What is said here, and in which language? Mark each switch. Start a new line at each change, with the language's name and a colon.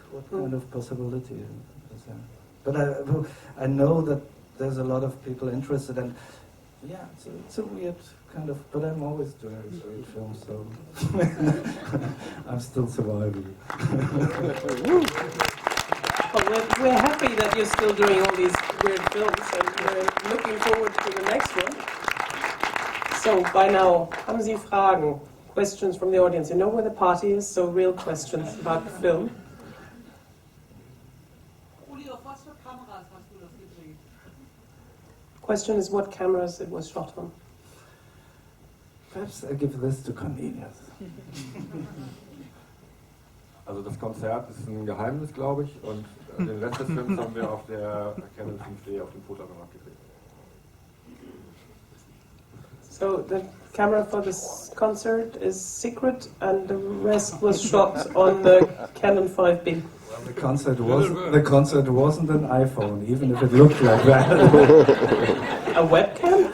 English: What kind of possibility is there? But I know that there's a lot of people interested, and yeah, it's a weird kind of. But I'm always doing weird films, so I'm still surviving. Well, we're happy that you're still doing all these weird films, and we're looking forward to the next one. So, by now,
German: haben Sie Fragen?
English: Questions from the audience? You know where the party is, so real questions about the film. Question is what cameras it was shot on. Perhaps I give this to Cornelius.
German: Also das Konzert ist ein Geheimnis, glaube ich, und den Rest des Films haben wir auf der Canon 5D auf dem Fotoapparat gedreht.
English: So the camera for this concert is secret, and the rest was shot on the Canon 5B. Well, the concert wasn't an iPhone, even if it looked like that. A webcam?